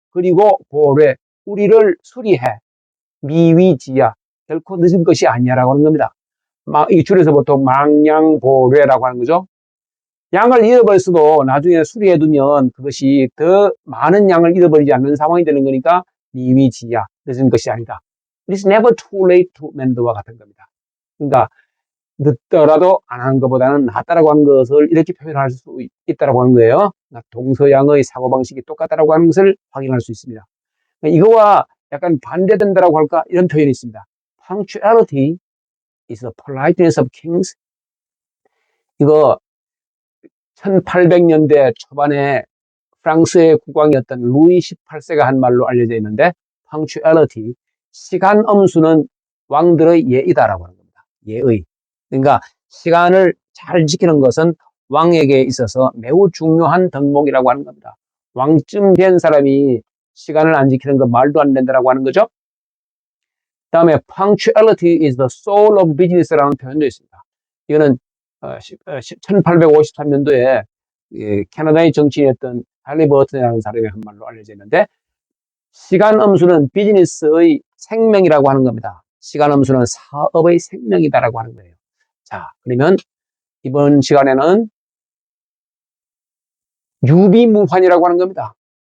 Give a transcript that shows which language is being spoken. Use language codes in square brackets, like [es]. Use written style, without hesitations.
[ko] 그리고 보래 우리를 수리해. 미위지야. 결코 늦은 것이 아니야라고 하는 겁니다. 이 줄에서 보통 망양보래라고 하는 거죠. 양을 잃어버렸어도 나중에 수리해두면 그것이 더 많은 양을 잃어버리지 않는 상황이 되는 거니까 미위지야. 늦은 것이 아니다. [en] It's never too late to mend [ko] 와 같은 겁니다. 그러니까 늦더라도 안 하는 것보다는 낫다라고 하는 것을 이렇게 표현할 수 있다라고 하는 거예요. 동서양의 사고방식이 똑같다라고 하는 것을 확인할 수 있습니다. 이거와 약간 반대된다라고 할까? 이런 표현이 있습니다. [en] Punctuality is the politeness of kings. [ko] 이거 1800년대 초반에 프랑스의 국왕이었던 루이 18세가 한 말로 알려져 있는데 punctuality, 시간 엄수는 왕들의 예의다라고 하는 겁니다. 예의. 그러니까 시간을 잘 지키는 것은 왕에게 있어서 매우 중요한 덕목이라고 하는 겁니다. 왕쯤 된 사람이 시간을 안 지키는 건 말도 안 된다라고 하는 거죠. 다음에 [en] punctuality is the soul of business [ko] 라는 표현도 있습니다. 이거는 1853년도에 캐나다의 정치인이었던 할리버튼이라는 사람이 한 말로 알려져 있는데 시간 엄수는 비즈니스의 생명이라고 하는 겁니다. 시간 엄수는 사업의 생명이다라고 하는 거예요. 자, 그러면 이번 시간에는 유비무환이라고 하는 겁니다.